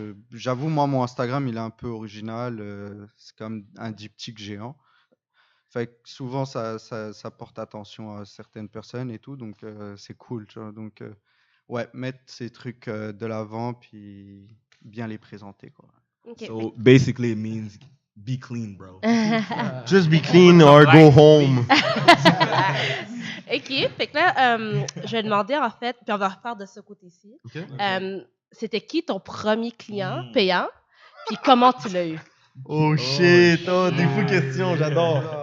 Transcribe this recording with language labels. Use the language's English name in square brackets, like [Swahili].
[French] J'avoue, moi, mon Instagram, il est un peu original. C'est comme un diptyque géant. Fait que souvent, ça porte attention à certaines personnes et tout, donc c'est cool, tu vois. Donc, ouais, mettre ces trucs de l'avant, puis bien les présenter, quoi. [English] Okay. So, basically, it means be clean, bro. Just be clean or go home. [French] OK, fait que là, je vais demander, en fait, puis on va refaire de ce côté-ci. [English] Okay. [French] C'était qui ton premier client payant, puis comment tu l'as eu? [English] Oh shit, [French] des fous questions, j'adore.